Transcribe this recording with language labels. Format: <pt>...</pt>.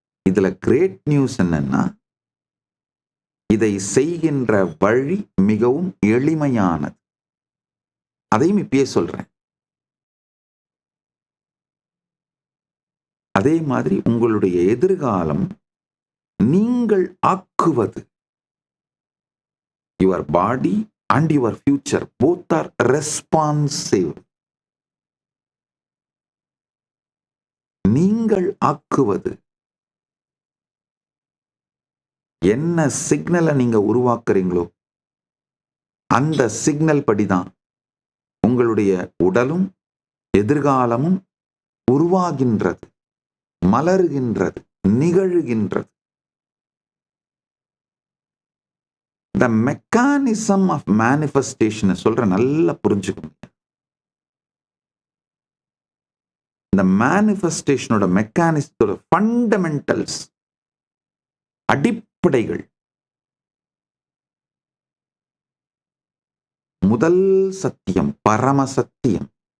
<ta>இதுல great news என்னன்னா, இதை செய்கின்ற வழி மிகவும் எளிமையானது. அதையும் இப்பயே சொல்றேன். அதே மாதிரி உங்களுடைய எதிர்காலம் நீங்கள் ஆக்குவது.</ta> <en>Your body and your future both are responsive.</en> <ta>நீங்கள் ஆக்குவது. என்ன சிக்னலை நீங்க உருவாக்குறீங்களோ அந்த சிக்னல் படிதான் உங்களுடைய உடலும் எதிர்காலமும் உருவாகின்றது, மலருகின்றது, நிகழுகின்றது.</ta> <en>The mechanism of manifestation</en> <ta>சொல்ற நல்லா புரிஞ்சுக்கணும். இந்த மேனிஃபெஸ்டேஷனோட மெக்கானிசத்தோட ஃபண்டமெண்டல்ஸ், அடிப்படைகள், முதல் சத்தியம் பரம சத்தியம்.</ta>